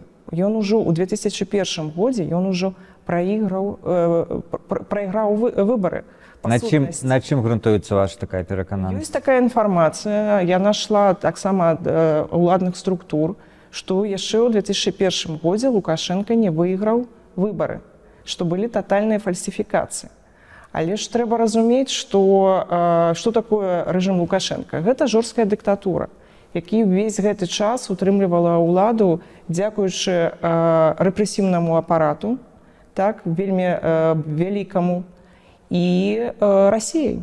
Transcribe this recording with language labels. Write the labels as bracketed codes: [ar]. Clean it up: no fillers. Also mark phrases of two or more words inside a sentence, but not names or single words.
[be] Ён ужо ў 2001 годзе ён ужо прайграў выбары. На чым грунтуецца ваша такая перакананасць? Ёсць такая інфармацыя. Я нашла таксама ад уладных структур, што яшчэ ў 2001 годзе Лукашенко не выйграў выборы, [ru] что были тотальные фальсификации. [be] Але ж трэба разумець, што такое рэжым Лукашенка. Гэта жорсткая дыктатура, які ўвесь гэты час утрымлівала ўладу дзякуючы рэпрэсіўнаму апарату, так, вельмі вялікаму, і Расіяй.